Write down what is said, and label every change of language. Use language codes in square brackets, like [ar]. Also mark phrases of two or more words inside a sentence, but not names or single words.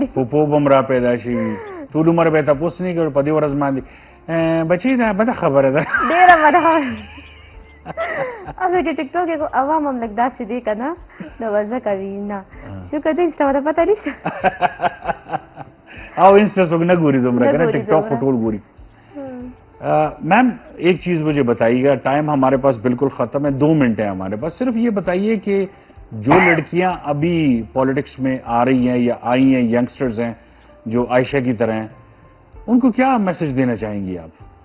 [ps] پوپو به هم را پیدا شوي ټول عمر به یې تپوس نه کړو په دې ورځ باندې بچی دا بده خبره ده ډېره بده خبره اصل کې ټیک ټاک عوام هم لږ داسې دی که نه نو بس ځکه وي نه شکر دی انسټا ته پته نشته او انسٹا څوک نه ګوري دومره که نه ټک ټاک خو ټول ګوري [ur] میم ایک چیز مجھے بتائیے گا ٹائم ہمارے پاس بالکل ختم ہے 2 منٹ ہے ہمارے پاس صرف یہ بتائیے کہ جو لڑکیاں ابھی پالیٹکس میں آ رہی ہیں یا آئی ہیں ینگسٹرز ہیں جو عائشہ کی طرح ہیں ان کو کیا میسج دینا چاہیں گی آپ؟